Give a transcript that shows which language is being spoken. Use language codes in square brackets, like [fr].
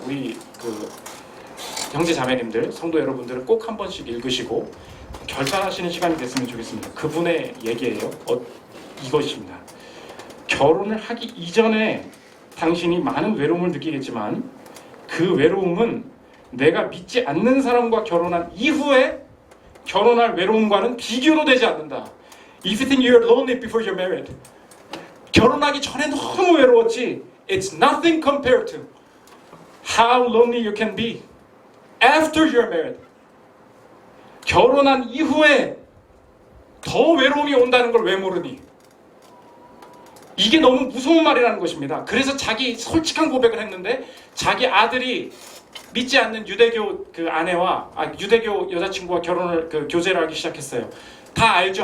[ko] 우리 형제 자매님들, 성도 여러분들은 꼭 한 번씩 읽으시고 결단하시는 시간이 됐으면 좋겠습니다. 그분의 얘기예요. 이것입니다. 결혼을 하기 이전에 당신이 많은 외로움을 느끼겠지만 그 외로움은 내가 믿지 않는 사람과 결혼한 이후에 결혼할 외로움과는 비교도 되지 않는다. [en] If you think you're lonely before you're married, [ko] 결혼하기 전에 너무 외로웠지, [en] it's nothing compared to how lonely you can be after you're married. [ko] 결혼한 이후에 더 외로움이 온다는 걸 왜 모르니? 이게 너무 무서운 말이라는 것입니다. 그래서 자기 솔직한 고백을 했는데 자기 아들이 믿지 않는 유대교 아내와 유대교 여자친구와 교제를 하기 시작했어요. 다 알죠.